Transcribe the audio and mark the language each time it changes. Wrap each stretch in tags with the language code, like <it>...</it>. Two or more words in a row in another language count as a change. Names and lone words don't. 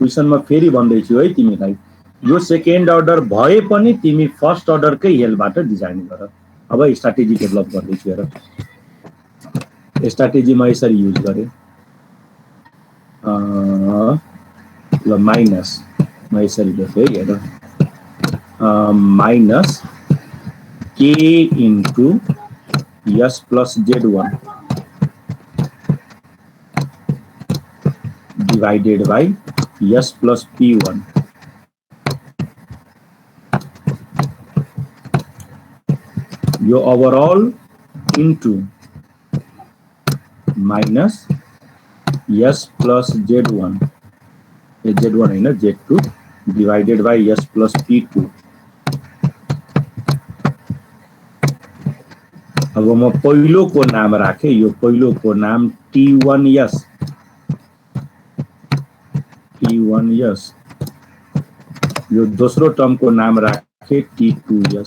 <ne>क्वेशनमा फेरि भन्दैछु है तिमीलाई, यो</ne> <en>second order</en> <ne>भए पनि तिमी फर्स्ट अर्डरकै हेलबाट डिजाइन गर। अब स्ट्राटेजी डेभलप गर्दैछु हेर। स्ट्राटेजी म यसरी युज गरेँ, ल माइनस म यसरी लेखेँ हेर, माइनस</ne> <en>K into S plus Z1 divided by S plus P1. Your overall into minus S plus Z1, Z1</en> <ne>है ना,</ne> <en>Z2 divided by S plus P2.</en> <ne>अब म पहिलो को नाम राखे, यो पहिलो को नाम T1S, T1S, यो दोस्रो टर्म को नाम राखे T2S.</ne>